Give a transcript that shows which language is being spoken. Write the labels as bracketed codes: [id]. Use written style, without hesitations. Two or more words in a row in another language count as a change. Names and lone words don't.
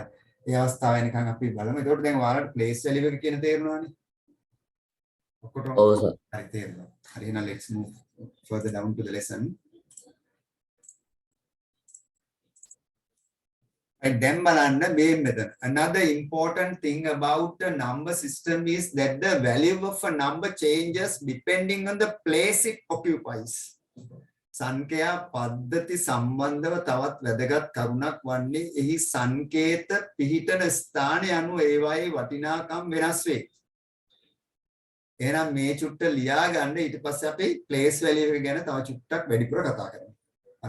[si] ඒ අවස්ථාව වෙනකන් අපි බලමු. ඒකට දැන් ඔයාලට [en] place value [si] එක කියන තේරෙනවානේ. ඔක්කොටම ඔව් සර්. හරි තේරෙනවා. හරි එහෙනම් [en] let's move further down to the lesson. And then [si] බලන්න මේ මෙතන. [en] Another important thing about the number system is that the value of a number changes depending on the place it occupies. [si] සංඛ්‍යා පද්ධති සම්බන්ධව තවත් වැදගත් කරුණක් වන්නේ එහි සංකේත පිහිටන ස්ථානය අනුව ඒවායේ වටිනාකම් වෙනස් වේ. එහෙනම් මේ චුට්ට ලියා ගන්න ඊට පස්සේ අපි [en] place value [si] එක ගැන තව චුට්ටක් වැඩිපුර කතා කරමු. හරි.